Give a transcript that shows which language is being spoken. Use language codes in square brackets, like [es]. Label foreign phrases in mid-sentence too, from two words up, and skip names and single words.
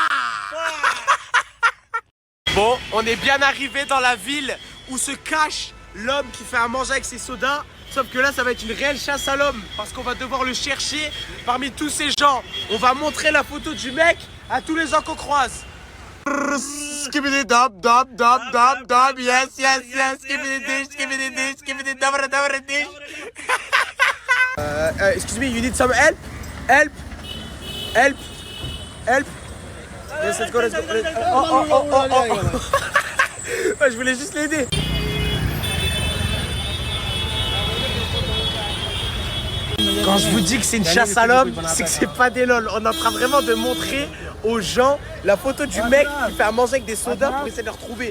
[fr] Bon, on est bien arrivé dans la ville où se cache l'homme qui fait à manger avec ses sodas. Sauf que là, ça va être une réelle chasse à l'homme parce qu'on va devoir le chercher parmi tous ces gens. On va montrer la photo du mec À tous les gens qu'on croise. Skibidi dab dab dab dab dab. [en] Yes, yes, yes. Skibidi dish, skibidi dish, skibidi dabra dabra dish. Excuse me, you need some help? Help? Help? Help? Yes, let's go, let's go. [fr] Ouais, je voulais juste l'aider. Quand je vous dis que c'est une chasse à l'homme, c'est que c'est pas des lol. On est en train vraiment de montrer aux gens la photo du mec qui fait à manger avec des sodas pour essayer de le retrouver.